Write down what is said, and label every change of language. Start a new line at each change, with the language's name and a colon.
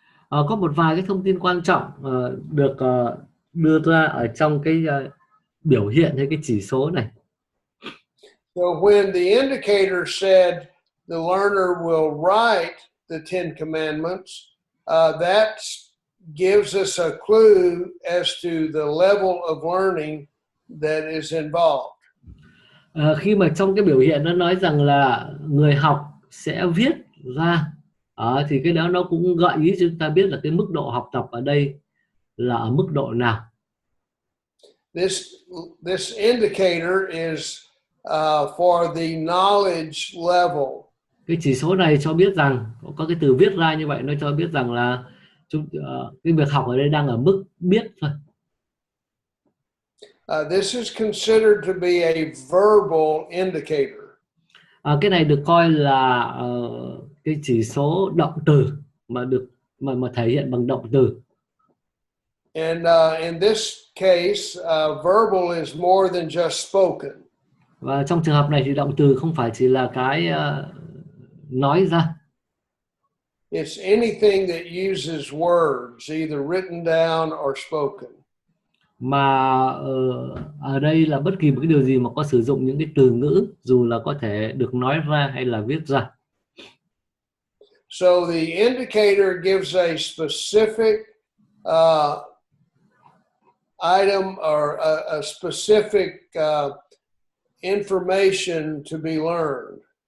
Vietnamese: Có một vài cái thông tin quan trọng được đưa ra ở trong cái biểu hiện hay cái chỉ số này.
English: So when the indicator said the learner will write the 10 commandments, that gives us a clue as to the level of learning that is involved.
Vietnamese: Khi mà trong cái biểu hiện nó nói rằng là người học sẽ viết ra, thì cái đó nó cũng gợi ý cho chúng ta biết là cái mức độ học tập ở đây là ở mức độ nào.
English: This indicator is for the knowledge level.
Vietnamese: Cái chỉ số này cho biết rằng có cái từ viết ra như vậy, nó cho biết rằng là cái việc học ở đây đang ở mức biết thôi.
English: This is considered to be a verbal indicator.
Vietnamese: Cái này được coi là cái chỉ số động từ mà thể hiện bằng động từ.
English: And in this case, verbal is more than just spoken.
Vietnamese: Và trong trường hợp này thì động từ không phải chỉ là cái nói ra.
English: It's anything that uses words, either written down or spoken.
Vietnamese: Mà ở đây là bất kỳ một cái điều gì mà có sử dụng những cái từ ngữ, dù là có thể được nói ra hay là viết ra.
English: So the indicator gives a specific item or a specific information to be learned.